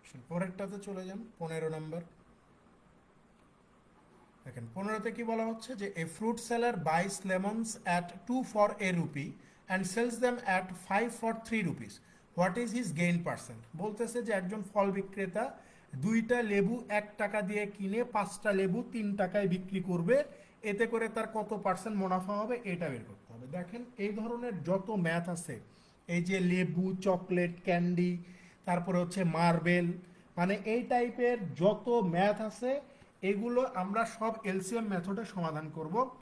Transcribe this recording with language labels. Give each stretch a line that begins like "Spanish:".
Bangla: পরেরটাতে চলে যান 15 নম্বর। দেখেন 15তে কি বলা হচ্ছে যে
English: A fruit seller buys lemons at 2 for a rupee and sells them at 5 for 3 rupees. What is his gain percent?
Bangla: বলতেছে যে একজন ফল বিক্রেতা দুইটা লেবু 1 টাকা দিয়ে কিনে 5টা লেবু 3 টাকায় বিক্রি করবে, এতে করে তার কত পার্সেন্ট মুনাফা হবে এটা বের করতে হবে। দেখেন এই ধরনের যত ম্যাথ আছে, এই যে লেবু, চকলেট, ক্যান্ডি, তারপরে হচ্ছে মার্বেল, মানে এই টাইপের যত ম্যাথ আছে এগুলো আমরা সব এলসিএম মেথডে সমাধান করব।